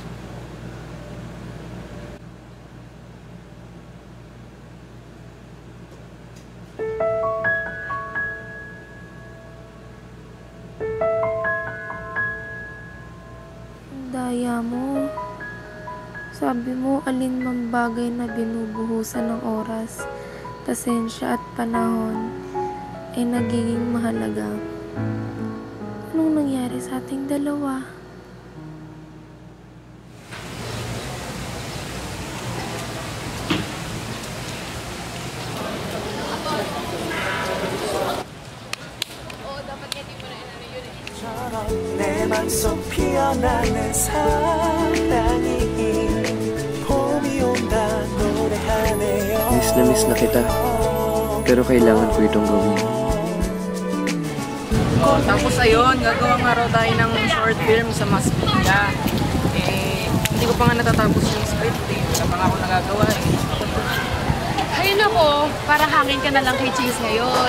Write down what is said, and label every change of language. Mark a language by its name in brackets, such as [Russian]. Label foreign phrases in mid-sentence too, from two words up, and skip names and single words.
[Filipino] Daya mo. Sabi mo, alin mang bagay na binubuhusan ng oras, pasensya at panahon ay nagiging mahalaga. Anong nangyari sa ating dalawa? [Korean] 내 맘속 피어나는 사랑이 봄이 온다 노래하네요. [Filipino] Miss na kita. Pero kailangan ko itong gawin. Tapos ayun, gagawa nga raw tayo ng [English] short film [Filipino] sa Mas Media. Hindi ko pa nga natatapos yung script eh. Wala pa nga ako nagagawa eh. Ay nako, para hangin ka na lang kay Chase ngayon.